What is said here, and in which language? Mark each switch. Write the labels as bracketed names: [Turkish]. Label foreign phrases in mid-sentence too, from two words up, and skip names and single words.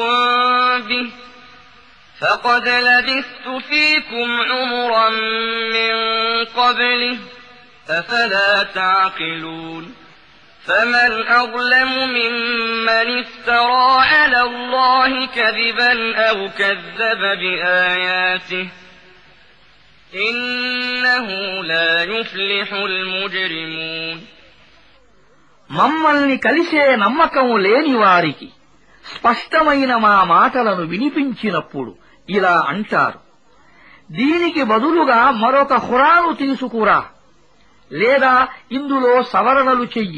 [Arabic] بِهِ فَقَدْ لَبِثْتُ فِيكُمْ عُمُرًا مِّن قَبْلِهِ أَفَلَا تَعْقِلُونَ فَمَنْ أَظْلَمُ مِمَّنِ افْتَرَىٰ عَلَى اللَّهِ كَذِبًا أَوْ كَذَّبَ بِآيَاتِهِ إِنَّهُ لَا يُفْلِحُ الْمُجْرِمُونَ [Telugu] మమ్మల్ని కలిసే నమ్మకం లేని వారికి స్పష్టమైన మా మాటలను వినిపించినప్పుడు ఇలా అంటారు, దీనికి బదులుగా మరొక ఖురాను తీసుకురా, లేదా ఇందులో సవరణలు చెయ్యి.